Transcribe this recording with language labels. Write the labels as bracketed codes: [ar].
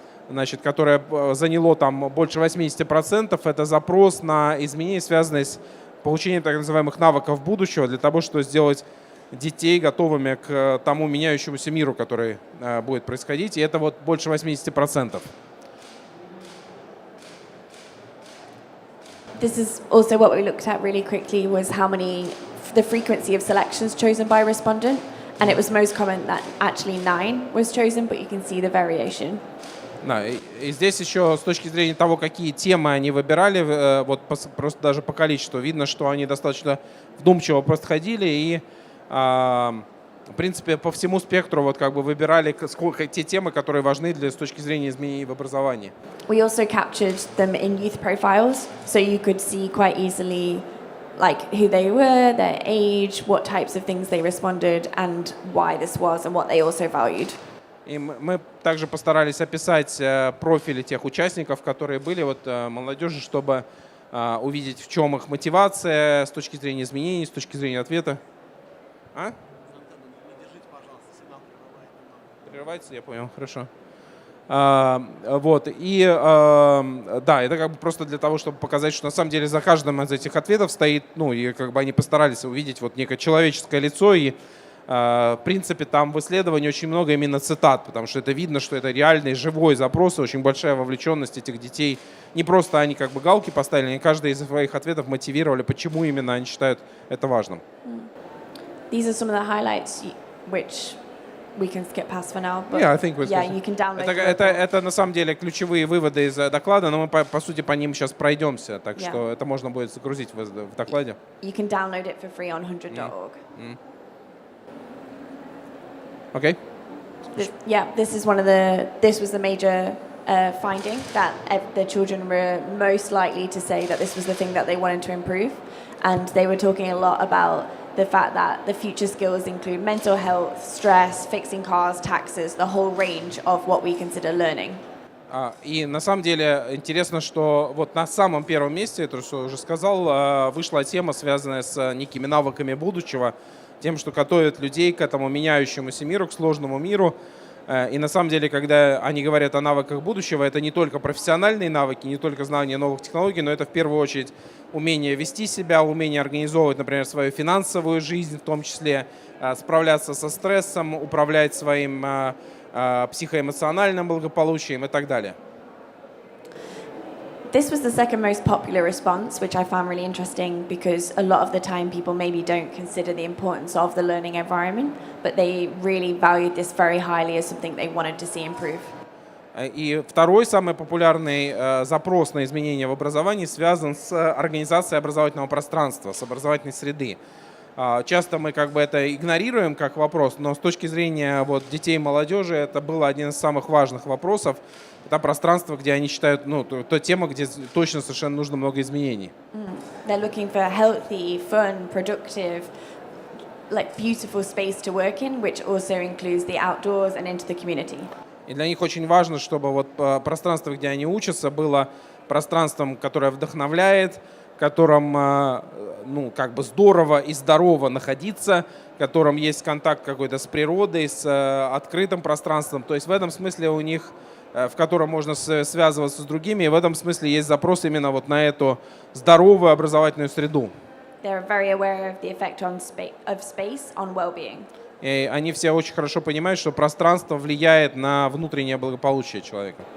[ru] значит, которое заняло там больше 80%, это запрос на изменения, связанные с получением так называемых навыков будущего, для того, чтобы сделать детей готовыми к тому меняющемуся миру, который будет происходить, и это вот больше 80%. [en] This is also what we looked at really quickly, was the frequency of selections chosen by respondent. And it was most common that actually 9 was chosen, but you can see the variation. [ru] Да, и здесь еще с точки зрения того, какие темы они выбирали, вот просто даже по количеству видно, что они достаточно вдумчиво подходили и, в принципе, по всему спектру вот как бы выбирали те темы, которые важны с точки зрения изменений в образовании. [en] We also captured them in youth profiles, so you could see quite easily like who they were, their age, what types of things they responded, and why this was, and what they also valued. [ru] И мы также постарались описать профили тех участников, которые были молодежи, чтобы увидеть, в чем их мотивация с точки зрения изменений, с точки зрения ответа. Прерывается, я понял, хорошо. Вот, и да, это как бы просто для того, чтобы показать, что на самом деле за каждым из этих ответов стоит, и как бы они постарались увидеть вот некое человеческое лицо, и в принципе там в исследовании очень много именно цитат, потому что это видно, что это реальный живой запрос, и очень большая вовлеченность этих детей. Не просто они как бы галки поставили, они каждый из своих ответов мотивировали, почему именно они считают это важным. [en] These are some of the highlights which we can skip past for now. But Yeah, I think you can download. [ru] Это на самом деле ключевые выводы из доклада, но мы по сути по ним сейчас пройдемся, так что это можно будет загрузить в докладе. [en] You can download it for free on 100.org. Okay. This was the major finding, that the children were most likely to say that this was the thing that they wanted to improve, and they were talking a lot about the fact that the future skills include mental health, stress, fixing cars, taxes, the whole range of what we consider learning. [ru] И на самом деле интересно, что вот на самом первом месте, это что я уже сказал, вышла тема, связанная с некими навыками будущего, тем, что готовят людей к этому меняющемуся миру, к сложному миру. И на самом деле, когда они говорят о навыках будущего, это не только профессиональные навыки, не только знание новых технологий, но это в первую очередь умение вести себя, умение организовывать, например, свою финансовую жизнь, в том числе справляться со стрессом, управлять своим психоэмоциональным благополучием и так далее. [en] This was the second most popular response, which I found really interesting because a lot of the time people maybe don't consider the importance of the learning environment, but they really valued this very highly as something they wanted to see improve. [ru] И второй самый популярный запрос на изменения в образовании связан с организацией образовательного пространства, с образовательной среды. Часто мы как бы это игнорируем как вопрос, но с точки зрения детей и молодежи это был один из самых важных вопросов. Это пространство, где они считают, та тема, где точно совершенно нужно много изменений. [en] They're looking for a healthy, fun, productive, like beautiful space to work in, which also includes the outdoors and into the community. [ru] И для них очень важно, чтобы пространство, где они учатся, было пространством, которое вдохновляет, в котором как бы здорово и здорово находиться, в котором есть контакт какой-то с природой, с открытым пространством. То есть в этом смысле у них, в котором можно связываться с другими, и в этом смысле есть запрос именно на эту здоровую образовательную среду. [en] They're very aware of the effect of space on well-being. [ru] И они все очень хорошо понимают, что пространство влияет на внутреннее благополучие человека.